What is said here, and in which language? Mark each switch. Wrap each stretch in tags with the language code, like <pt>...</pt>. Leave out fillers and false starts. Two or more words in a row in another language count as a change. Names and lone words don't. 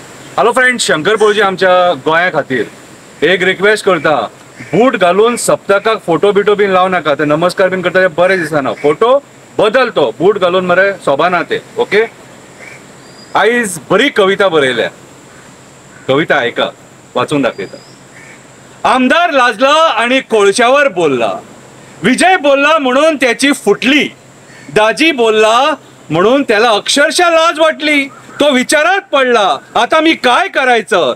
<en>hello friends,</en> <kok>शंकर बोळजी आमच्या गोंया खातीर एक रिक्वेस्ट करता, बूट घालून सप्तकाक फोटो बिटो बीन लाव नाका. ते नमस्कार बीन करता ते बरे दिसना. फोटो बदल, तो बूट घालून मरे सोबाना ते. ओके, आयज बरी कविता बरयल्या. कविता ऐका, वाचून दाखयता.</kok> <mr>आमदार लाजला आणि कोळशावर बोलला. विजय बोलला म्हणून त्याची फुटली. दाजी बोलला म्हणून त्याला अक्षरशः लाज वाटली. तो विचारात पडला, आता मी काय करायचं.</mr>